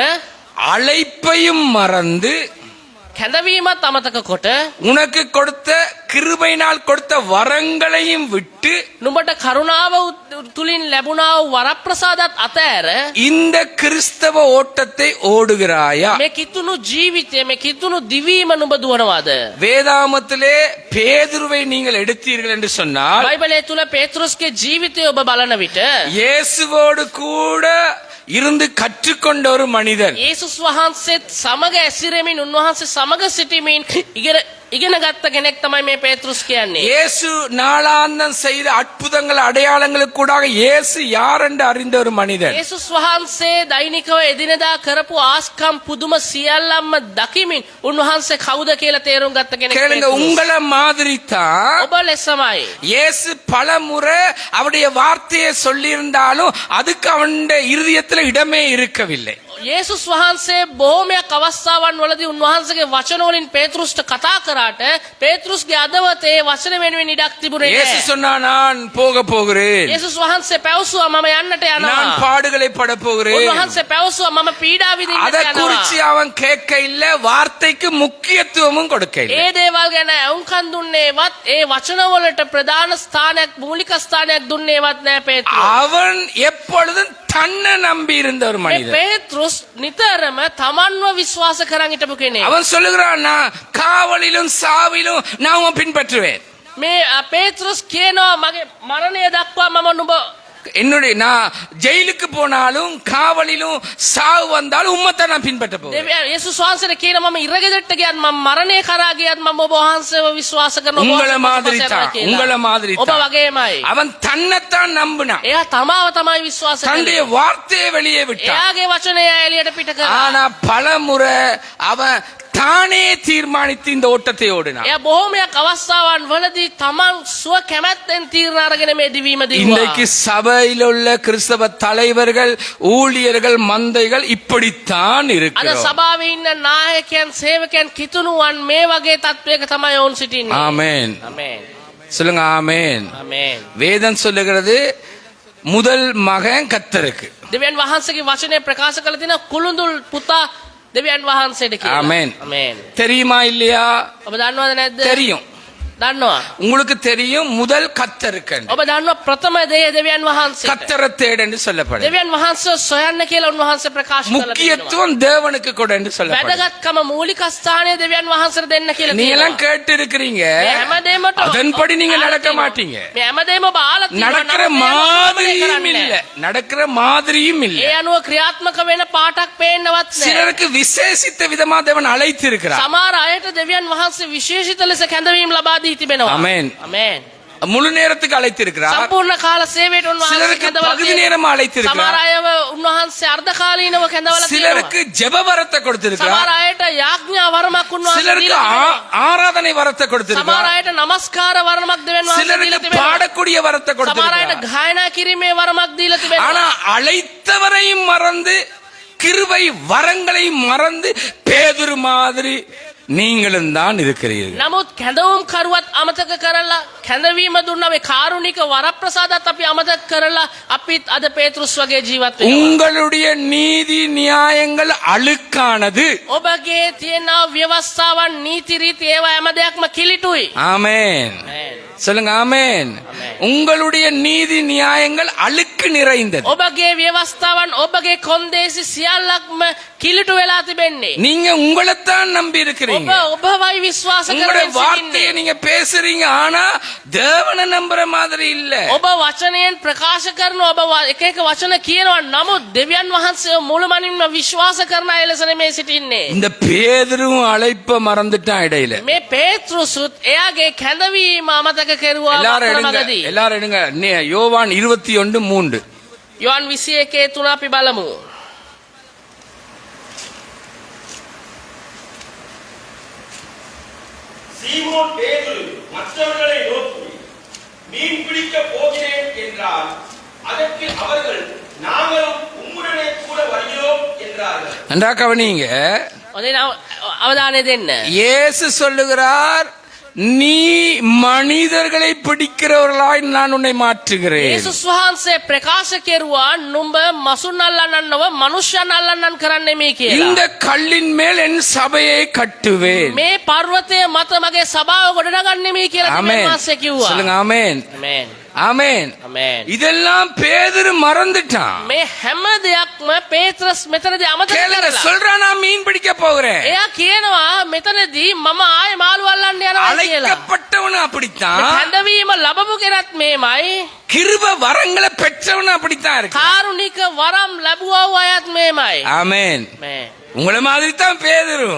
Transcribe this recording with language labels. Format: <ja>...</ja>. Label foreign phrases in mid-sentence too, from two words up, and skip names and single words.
<ta>அழைப்பையும் மறந்து</ta> <si>කැඳවීමත් අමතක කොට,</si> <ta>உனக்கு கொடுத்த கிருபையினால் கொடுத்த வரங்களையும் விட்டு</ta> <si>නුඹට කරුණාව තුලින් ලැබුණා වූ වරප්‍රසාදත් අතෑර</si> <ta>இந்த கிறிஸ்தவ ஓட்டத்தை ஓடுகிறாயா?</ta> <si>මේ කිතුණු ජීවිතය, මේ කිතුණු දිවීම නුඹ දුවනවාද?</si> <ta>வேதாமத்திலே பேதுருவை நீங்கள் எடுத்தீர்கள் என்று சொன்னால்,</ta> <si>බයිබලයේ තුල පේතෘස්ගේ ජීවිතය ඔබ බලන විට</si> <ta>இயேசுவோடு கூட இருந்து கற்றுக்கொண்ட ஒரு மனிதன்.</ta> <si>යේසුස් වහන්සේත් සමග ඇසිරෙමින් උන්වහන්සේ සමග සිටීමෙන් ඉගෙන ගත්ත කෙනෙක් තමයි මේ පේතෘස් කියන්නේ.</si> <ta>இயேசு நாளாந்தம் செய்த அற்புதங்கள் அடையாளங்களுக்கு கூட இயேசு யார் என்று அறிந்த ஒரு மனிதன்.</ta> <si>යේසුස් වහන්සේ දෛනිකව එදිනෙදා කරපු ආස්කම් පුදුම සියල්ලම දකිමින් උන්වහන්සේ කවුද කියලා තේරුම් ගත්ත කෙනෙක්.</si> <ta>கேளுங்க, உங்கள மாதிரி தான்</ta> <si>ඔබ ලෙසමයි.</si> <ta>இயேசு பல முறை அவருடைய வார்த்தையை சொல்லியிருந்தாலும் அதுக்கு அவனுடைய இருதயத்தில் இடமே இருக்கவில்லை.</ta> <si>යේසුස් වහන්සේ බොහොමයක් අවස්ථාවන් වලදී උන්වහන්සේගේ වචන වලින් පේතෘස්ට කතා කරාට පේතෘස්ගේ අදවතේ වචන වෙනුවෙන් ඉඩක් තිබුණේ</si> <ta>இயேசு</ta> <si>නැහැ.</si> <ta>சொன்னா, நான் போக போகிறேன்,</ta> <si>යේසුස් වහන්සේ පැවසුවා මම යන්නට</si> <ta>நான்</ta> <si>යනවා.</si> <ta>பாடுகளை பட போகிறேன்.</ta> <si>උන්වහන්සේ පැවසුවා මම පීඩා විඳින්නට</si> <ta>அதை</ta> <si>යනවා.</si> <ta>குறிச்சு அவன் கேட்க இல்ல, வார்த்தைக்கு முக்கியத்துவமும் கொடுக்க இல்ல.</ta> <si>ඒ දේවල් ගැන අවුම්කන් දුන්නේවත්, ඒ වචන වලට ප්‍රධාන ස්ථානයක්, මූලික ස්ථානයක් දුන්නේවත් නැහැ පේතෘස්.</si> <ta>அவன் எப்பொழுதும் தன்னை நம்பி இருந்த ஒரு</ta> <si>මේ</si> <ta>மனிதன்.</ta> <si>පේතෘස් නිතරම තමන්ව විශ්වාස කරන් හිටපු කෙනෙක්.</si> <ta>அவன் சொல்லுகிறான், நான் காவலிலும் சாவிலும் நான் உன்னை பின்பற்றுவேன்.</ta> <si>මේ පේතෘස් කියනවා මගේ මරණය දක්වා මම නුඹ</si> <ta>என்னுடைய நான் ஜெயிலுக்கு போனாலும் காவலிலும் சாவு வந்தாலும் உம்மத்தை நான் பின்பற்ற போகிறேன்.</ta> <si>දෙවියන් යේසුස් වහන්සේට කියන මම ඉරගෙදරට ගියත් මම මරණය කරා ගියත් මම ඔබ වහන්සේව විශ්වාස කරනවා.</si> <ta>உங்கள மாதிரி தான், உங்கள மாதிரி</ta> <si>ඔබ</si> <ta>தான்.</ta> <si>වගේමයි.</si> <ta>அவன் தன்னைத்தான் நம்பினான்,</ta> <si>එයා තමාව තමයි විශ්වාස</si> <ta>தன்னுடைய</ta> <si>කරන්නේ.</si> <ta>வார்த்தையை வெளியே விட்டான்.</ta> <si>එයාගේ වචනය එළියට පිට කරා.</si> <ta>ஆனா பலமுறை அவன் தானே தீர்மானித்து இந்த ஓட்டத்தை ஓடினான்.</ta> <si>එයා බොහෝමයක් අවස්ථාවන් වලදී තමන් සුව කැමැත්තෙන් තීරණ අරගෙන මේ දිවීම</si> <ta>இன்றைக்கு</ta> <si>දිව්වා.</si> <ta>சபையில் உள்ள கிறிஸ்தவ தலைவர்கள், ஊழியர்கள், மந்தைகள் இப்படித்தான்</ta> <si>අද</si> <ta>இருக்கிறோம்.</ta> <si>සභාවේ ඉන්න නායකයන් සේවකයන් කිතුණුවන් මේ වගේ තත්වයක තමයි ඔවුන් සිටින්නේ.</si> <ta>ஆமென்.</ta> <si>ආමේන්.</si> <ta>சொல்லுங்க ஆமென்.</ta> <si>ආමේන්.</si> <ta>வேதம் சொல்லுகிறது முதல் மகன் கர்த்தருக்கு.</ta> <si>දෙවියන් වහන්සේගේ වචනය ප්‍රකාශ කළ දින කුළුඳුල් පුතා දෙවියන් වහන්සේට කියලා. ආමේන්. ආමේන්.</si> <ta>தெரியுமா இல்லையா?</ta> <si>ඔබ දන්නවද නැද්ද?</si> <ta>தெரியும்.</ta> <si>දන්නවා.</si> <ta>உங்களுக்கு தெரியும் முதல் கர்த்தருக்கு.</ta> <si>ඔබ දන්නවා ප්‍රථම දේ දෙවියන් වහන්සේට.</si> <ta>கர்த்தரை தேடு என்று சொல்லப்படுது.</ta> <si>දෙවියන් වහන්සේ සොයන්න කියලා උන්වහන්සේ ප්‍රකාශ කළා.</si> <ta>முக்கியத்துவம் தேவனுக்கு கொடு என்று சொல்லப்படுது.</ta> <si>වැදගත්කම මූලික ස්ථානය දෙවියන් වහන්සේට දෙන්න කියලා</si> <ta>நீங்க</ta> <si>කියනවා.</si> <ta>எல்லாம் கேட்டு இருக்கிறீங்க,</ta> <si>මේ හැමදේම</si> <ta>அதன்படி நீங்க நடக்க மாட்டீங்க.</ta> <si>මේ හැමදේම ඔබ ආලා තියෙනවා.</si> <ta>நடக்கிற</ta> <si>නමුත් ඒවා</si> <ta>மாதிரியும்</ta> <si>කරන්නේ</si> <ta>இல்ல,</ta> <si>නැහැ.</si> <ta>நடக்கிற மாதிரியும் இல்ல.</ta> <si>ඒ අනුව ක්‍රියාත්මක වෙන පාටක් පේන්නවත් නැහැ.</si> <ta>சிலருக்கு விசேஷித்த விதமா தேவன் அழைத்து இருக்கிறார்.</ta> <si>සමහර අයට දෙවියන් වහන්සේ විශේෂිත ලෙස කැඳවීම ලබා දී තිබෙනවා.</si> <ta>ஆமென்.</ta> <si>ආමේන්.</si> <ta>முழு நேரத்துக்கு அழைத்து இருக்கிறார்.</ta> <si>සම්පූර්ණ කාල සේවයට උන්වහන්සේ</si> <ta>சிலருக்கு</ta> <si>කැඳවලා</si> <ta>பகுதி</ta> <si>තියෙනවා.</si> <ta>நேரமா அழைத்து</ta> <si>සමහර</si> <ta>இருக்கிறார்.</ta> <si>අයව උන්වහන්සේ අර්ධකාලීනව කැඳවලා තියෙනවා.</si> <ta>சிலருக்கு ஜெப வரத்தை கொடுத்திருக்கிறார்.</ta> <si>සමහර අයට යාඥා වරමක් උන්වහන්සේ</si> <ta>சிலருக்கு</ta> <si>දීලා තිබෙනවා.</si> <ta>ஆராதனை வரத்தை</ta> <si>සමහර</si> <ta>கொடுத்திருக்கிறார்.</ta> <si>අයට නමස්කාර වරමක් දෙවියන් වහන්සේ</si> <ta>சிலருக்கு</ta> <si>දීලා තිබෙනවා.</si> <ta>பாடக்கூடிய வரத்தை</ta> <si>සමහර අයට</si> <ta>கொடுத்திருக்கிறார்.</ta> <si>ගායනා කිරීමේ වරමක් දීලා</si> <ta>ஆனா</ta> <si>තිබෙනවා.</si> <ta>அழைத்தவரையும் மறந்து, கிருபை வரங்களையும் மறந்து, பேதுரு மாதிரி நீங்களும் தான் இருக்கிறீர்கள்.</ta> <si>නමුත් කැඳවුම් කරුවත් අමතක කරලා කැඳවීම දුන්නා මේ කාරුණික වරප්‍රසාදත් අපි අමතක කරලා අපිත් අද පේතෘස් වගේ ජීවත් වෙනවා.</si> <ta>உங்களுடைய நீதி நியாயங்கள் அழுக்கானது.</ta> <si>ඔබගේ තියෙන ව්‍යවස්ථාවන් නීති රීති ඒවා හැම දෙයක්ම කිලිටුයි.</si> <ta>ஆமென். சொல்லுங்க ஆமென். உங்களுடைய நீதி நியாயங்கள் அழுக்கு நிறைந்தது.</ta> <si>ඔබගේ ව්‍යවස්ථාවන් ඔබගේ කොන්දේසි සියල්ලක්ම කිලිටු වෙලා තිබෙන්නේ.</si> <ta>நீங்க உங்களைத்தான் நம்பி இருக்கிறீங்க.</ta> <si>ඔබ ඔබවයි විශ්වාස</si> <ta>உங்களுடைய</ta> <si>කරගෙන</si> <ta>வார்த்தையை</ta> <si>සිටින්නේ.</si> <ta>நீங்க பேசுறீங்க, ஆனா தேவனை நம்புற மாதிரி இல்ல.</ta> <si>ඔබ වචනයෙන් ප්‍රකාශ කරන ඔබ එක එක වචන කියනවා. නමුත් දෙවියන් වහන්සේ මුළුමනින්ම විශ්වාස කරන අය ලෙස නෙමෙයි සිටින්නේ.</si> <ta>இந்த பேதுரும் அழைப்ப மறந்துட்டான் இடையில.</ta> <si>මේ පේතෘසුත් එයාගේ කැඳවීම අමතක කෙරුවා</si> <ta>எல்லாரும் எடுங்க,</ta> <si>වක්‍රමගදී.</si> <ta>எல்லாரும் எடுங்க. யோவான் 21:3.</ta> <si>යොහන් 21:3 අපි බලමු.</si> <ta>சீமோன் பேதுரு மற்றவர்களை நோக்கி, மீன் பிடிக்க போகிறேன் என்றார். அதற்கு அவர்கள், நாங்களும் உம்முடனே கூட வருகிறோம் என்றார்கள். நன்றா கவனிங்க.</ta> <si>හොඳින් අවධානය දෙන්න.</si> <ta>இயேசு சொல்லுகிறார், நீ மனிதர்களை பிடிக்கிறவர்களாய் நான் உன்னை மாற்றுகிறேன்.</ta> <si>යේසුස් වහන්සේ ප්‍රකාශ කෙරුවා නුඹ මසුන් අල්ලන්නන් නොව මනුෂ්‍යයන් අල්ලන්නන් කරන්නේ මේ</si> <ta>இந்த</ta> <si>කියලා.</si> <ta>கல்லின் மேல் என் சபையை கட்டுவேன்.</ta> <si>මේ පර්වතය මත මගේ සභාව ගොඩනගන්නේ මේ කියලා</si> <ta>ஆமென்.</ta> <si>දෙවියන් වහන්සේ කිව්වා.</si> <ta>சொல்லுங்க ஆமென்.</ta> <si>ආමේන්.</si> <ta>ஆமென்.</ta> <si>ආමේන්.</si> <ta>இதெல்லாம் பேதுரு மறந்துட்டான்.</ta> <si>මේ හැම දෙයක්ම පේත්‍රස් මෙතනදී අමතක</si> <ta>கேளுங்க,</ta> <si>කරලා.</si> <ta>சொல்றான் நான் மீன் பிடிக்க போகிறேன்.</ta> <si>එයා කියනවා මෙතනදී මම ආයේ මාළු අල්ලන්න යනවා කියලා.</si> <ta>அழைக்கப்பட்டவனும் அப்படித்தான்,</ta> <si>කැඳවීම ලැබපු කෙනත් මේමයි.</si> <ta>கிருப வரங்களை பெற்றவனும் அப்படித்தான் இருக்கு.</ta> <si>කාරුණික වරම් ලැබුවා වූ අයත් මේමයි.</si> <ta>ஆமென்.</ta> <si>මේ</si> <ta>உங்களை மாதிரி தான் பேதுரும்.</ta>